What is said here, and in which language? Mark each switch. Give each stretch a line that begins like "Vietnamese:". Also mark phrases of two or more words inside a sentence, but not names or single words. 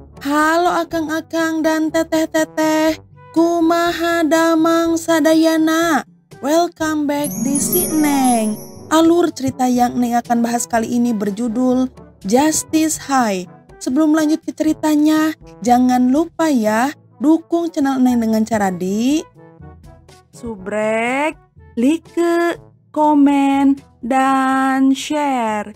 Sundanese: Halo akang-akang dan teteh-teteh, kumaha damang sadayana.
English: Welcome back
Indonesian: di Si Neng. Alur cerita yang Neng akan bahas kali ini berjudul Justice High. Sebelum lanjut ke ceritanya, jangan lupa ya dukung channel Neng dengan cara di subrek, like, komen, dan share.